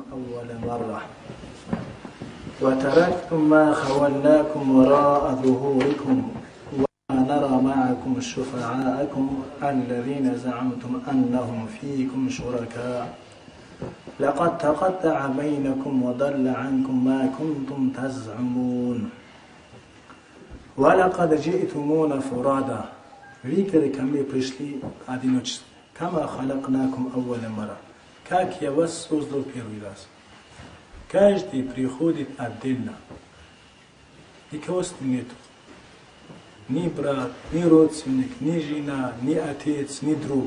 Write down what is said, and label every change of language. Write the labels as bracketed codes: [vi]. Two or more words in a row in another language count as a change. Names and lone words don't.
[ar] أول مرة وتركتم ما خولناكم وراء ظهوركم وما نرى معكم شفعاءكم الذين زعمتم أنهم فيكم شركاء لقد تقطع بينكم وضل عنكم ما كنتم تزعمون ولقد جئتمونا فرادا [ru] Видите, ко мне пришли одиночество. [ar] كما خلقناكم أول مرة. [ru] Как я вас создал первый раз. Каждый приходит отдельно. Никого с ним нету. Ни брат, ни родственник, ни жена, ни отец, ни друг.